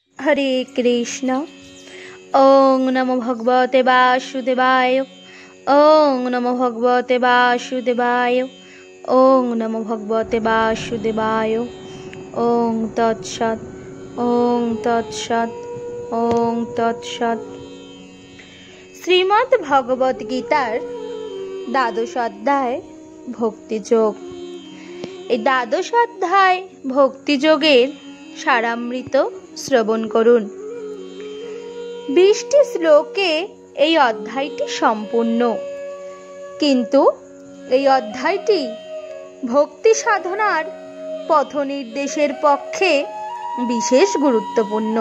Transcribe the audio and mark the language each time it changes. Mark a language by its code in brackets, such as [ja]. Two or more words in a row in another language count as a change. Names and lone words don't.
[sa] हरे कृष्ण। ओं नमो भगवते वासुदेवाय। ओं नमो भगवते वासुदेवाय। ओं नमो भगवते वासुदेवाय। ओं तत्सत्। ओं तत्सत्। ओं तत्सत्। [bn] শ্রীমদ্ ভগবদ গীতার দ্বাদশ অধ্যায় ভক্তিযোগ। এই দ্বাদশ অধ্যায় ভক্তিযোগের সারামৃত শ্রবণ করুন। 20টি শ্লোকে এই অধ্যায়টি সম্পূর্ণ, কিন্তু এই অধ্যায়টি ভক্তি সাধনার পথ নির্দেশের পক্ষে বিশেষ গুরুত্বপূর্ণ।